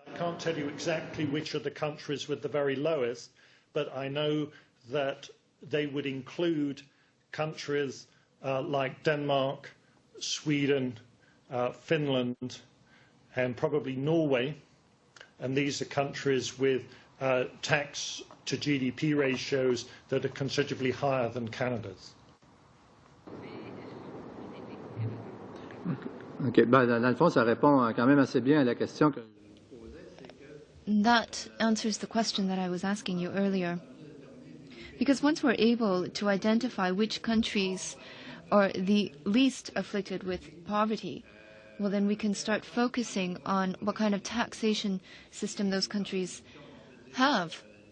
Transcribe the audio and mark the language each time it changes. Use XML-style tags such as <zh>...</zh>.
<en>I can't tell you exactly which are the countries with the very lowest, but I know that they would include countries like Denmark, Sweden, Finland, and probably Norway. And these are countries with tax to GDP ratios that are considerably higher than Canada's. Okay.</en> <fr>Dans le fond, ça répond quand même assez bien à la question que je posais.</fr> <en>That answers the question that I was asking you earlier. Because once we're able to identify which countries are the least afflicted with poverty, well, then we can start focusing on what kind of taxation system those countries have.</en>